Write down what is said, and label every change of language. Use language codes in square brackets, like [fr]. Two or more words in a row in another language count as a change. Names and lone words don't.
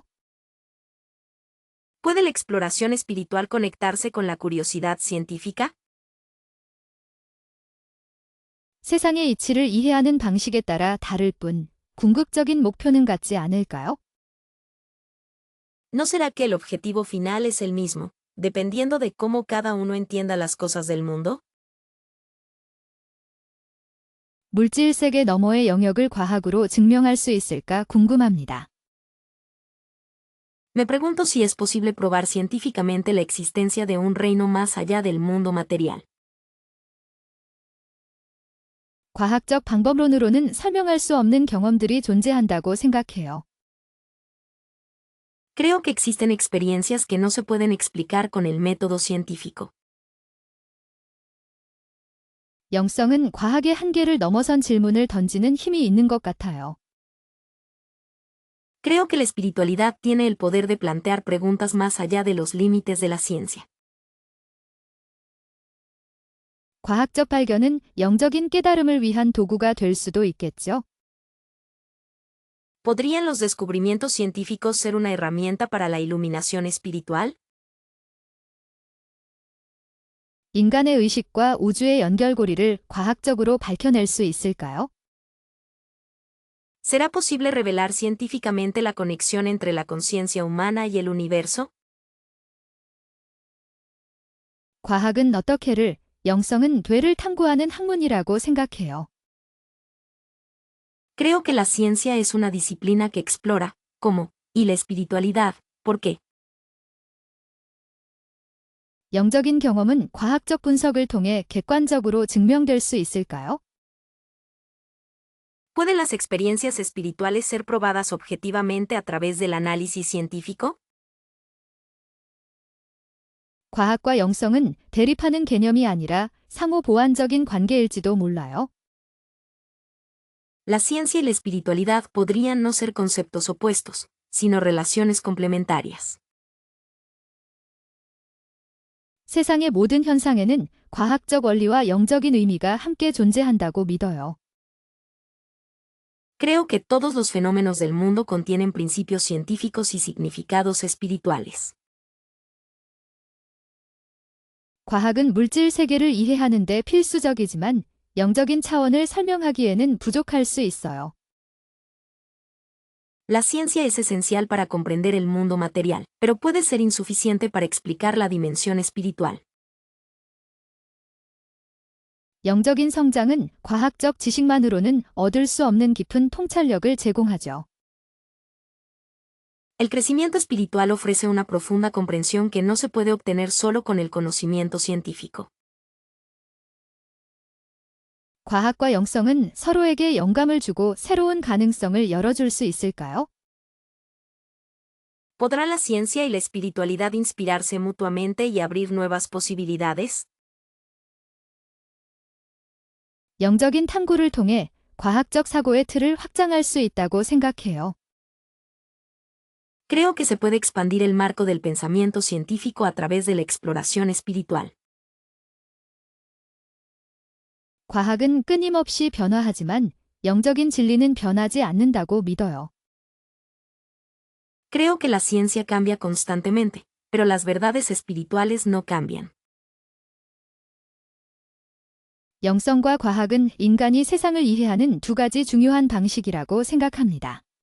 [es] ¿Puede la exploración espiritual conectarse con la curiosidad científica? [ko] 세상의 이치를 이해하는 방식에 따라 다를 뿐, 궁극적인 목표는 같지 않을까요? [es] ¿No será que el objetivo final es el mismo, dependiendo de cómo cada uno entienda las cosas del mundo? [ko] 물질 세계 너머의 영역을 과학으로 증명할 수 있을까 궁금합니다. [es] Me pregunto si es posible probar científicamente la existencia de un reino más allá del mundo material. [ko] 과학적 방법론으로는 설명할 수 없는 경험들이 존재한다고 생각해요. [es] Creo que existen experiencias que no se pueden explicar con el método científico. [ko] 영성은 과학의 한계를 넘어선 질문을 던지는 힘이 있는 것 같아요. [es] Creo que la espiritualidad tiene el poder de plantear preguntas más allá de los límites de la ciencia. [ko] 과학적 발견은 영적인 깨달음을 위한 도구가 될 수도 있겠죠. [es] ¿Podrían los descubrimientos científicos ser una herramienta para la iluminación espiritual? [ko] 인간의 의식과 우주의 연결고리를 과학적으로 밝혀낼 수 있을까요? [es] ¿Será posible revelar científicamente la conexión entre la conciencia humana y el universo? [ko] 과학은 어떻게를, 영성은 되를 탐구하는 학문이라고 생각해요. [es] Creo que la ciencia es una disciplina que explora, ¿cómo? Y la espiritualidad, ¿por qué? [ko] 영적인 경험은 과학적 분석을 통해 객관적으로 증명될 수 있을까요? [es] ¿Pueden las experiencias espirituales ser probadas objetivamente a través del análisis científico? [ko] 과학과 영성은 대립하는 개념이 아니라 상호 보완적인 관계일지도 몰라요. [es] La ciencia y la espiritualidad podrían no ser conceptos opuestos, sino relaciones complementarias. [ko] 세상의 모든 현상에는 과학적 원리와 영적인 의미가 함께 존재한다고 믿어요. [es] Creo que todos los fenómenos del mundo contienen principios científicos y significados espirituales. [ko] 과학은 물질 세계를 이해하는 데 필수적이지만 영적인 차원을 설명하기에는 부족할 수 있어요. [es] La ciencia es esencial para comprender el mundo material, pero puede ser insuficiente para explicar la dimensión espiritual. [ko] 영적인 성장은 과학적 지식만으로는 얻을 수 없는 깊은 통찰력을 제공하죠. [es] El crecimiento espiritual ofrece una profunda comprensión que no se puede obtener solo con el conocimiento científico. [ko] 과학과 영성은 서로에게 영감을 주고 새로운 가능성을 열어줄 수 있을까요? [es] ¿Podrán la ciencia y la espiritualidad inspirarse mutuamente y abrir nuevas posibilidades? [ko] 영적인 탐구를 통해 과학적 사고의 틀을 확장할 수 있다고 생각해요. [es] Creo que se puede expandir el marco del pensamiento científico a través de la exploración espiritual. [ko] 과학은 끊임없이 변화하지만 영적인 진리는 변하지 않는다고 믿어요. [es] Creo que la ciencia cambia constantemente, pero las verdades espirituales no cambian. [ko] 영성과 과학은 인간이 세상을 이해하는 두 가지 중요한 방식이라고 생각합니다.